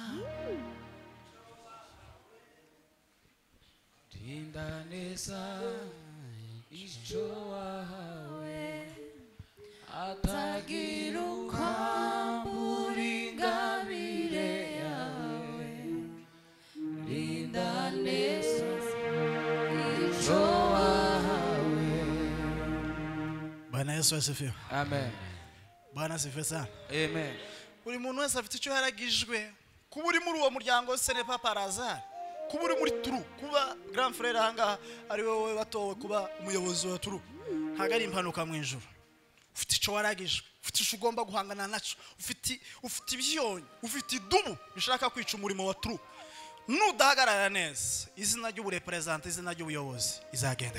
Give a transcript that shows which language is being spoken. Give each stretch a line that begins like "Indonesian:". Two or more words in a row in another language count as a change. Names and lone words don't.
Kinyarwanda: rinda neza icyo wahawe atagira ukwambura ingabire yawe. Rinda neza icyo wahawe.
Swahili: Bwana Yesu asifiwe. Amen. Bwana asifiwe sana. Amen.
Kinyarwanda: Buri muntu wese afite icyo yaragijwe. Kuba uri muri uwo muryango
French: ce n'est pas par hasard.
Kinyarwanda: Kuba uri muri turu, kuba
French: grand frère
Kinyarwanda: hanga ari wowe batowe kuba umuyobozi wa turu, ntago ari impanuka mu ijuru. Ufite icyo waragijwe, ufite icyo ugomba guhangana naco, ufite ibyonyi, ufite idubu bishaka kwica umurimo wa turu. Nudahagarara neza izina ry'uburepresente, izina ry'ubuyobozi izagendera.